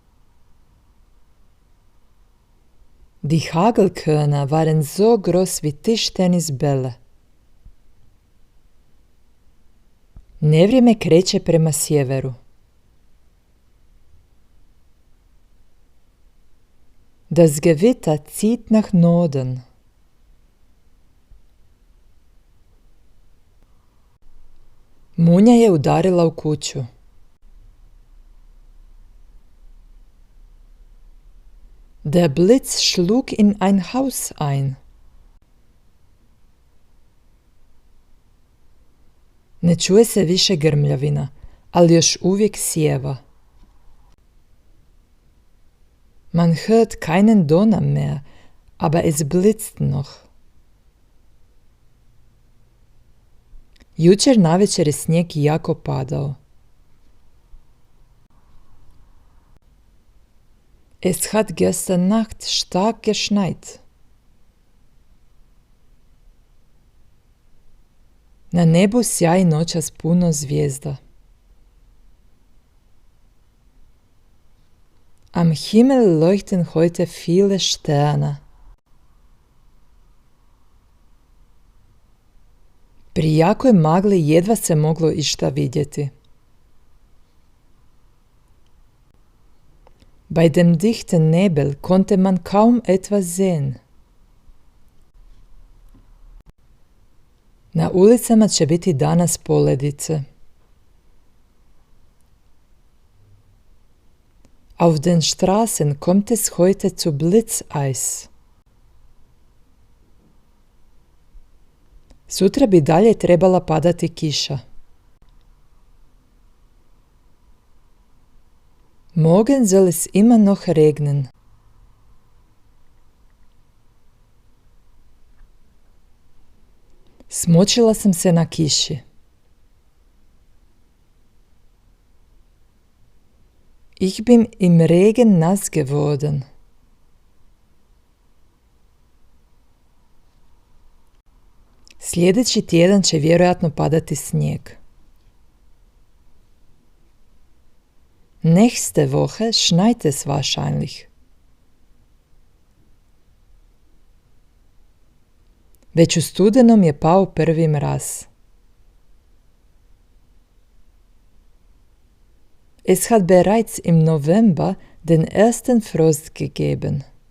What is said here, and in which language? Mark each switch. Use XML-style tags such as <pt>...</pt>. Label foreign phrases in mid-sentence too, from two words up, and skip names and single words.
<de>Die Hagelkörner waren so groß wie Tischtennisbälle.</de> <hr>Nevrijeme kreće prema sjeveru.</hr> <de>Das Gewitter zieht nach Norden.</de> <hr>Munja je udarila u kuću.</hr> <de>Der Blitz schlug in ein Haus ein.</de> <hr>Ne čuje se više grmljavina, ali još uvijek sjeva.</hr> <de>Man hört keinen Donner mehr, aber es blitzt noch.</de> <hr>Jučer navečer je snijeg jako padao.</hr> <de>Es hat gestern Nacht stark geschneit.</de> <hr>Na nebu sjaji noćas puno zvijezda.</hr> <de>Am Himmel leuchten heute viele Sterne.</de> <hr>Pri jakoj magli jedva se moglo išta vidjeti.</hr> <de>Bei dem dichten Nebel konnte man kaum etwas sehen.</de> <hr>Na ulicama će biti danas poledice.</hr> <de>Auf den Straßen kommt es heute zu Blitzeis.</de> <hr>Sutra bi dalje trebala padati kiša.</hr> <de>Morgen soll es immer noch regnen.</de> <hr>Smočila sam se na kiši.</hr> <de>Ich bin im Regen nass geworden.</de> <hr>Sljedeći tjedan će vjerojatno padati snijeg.</hr> <de>Nächste Woche schneit es wahrscheinlich.</de> <hr>Već u studenom je pao prvi mraz.</hr> <de>Es hat bereits im November den ersten Frost gegeben.</de>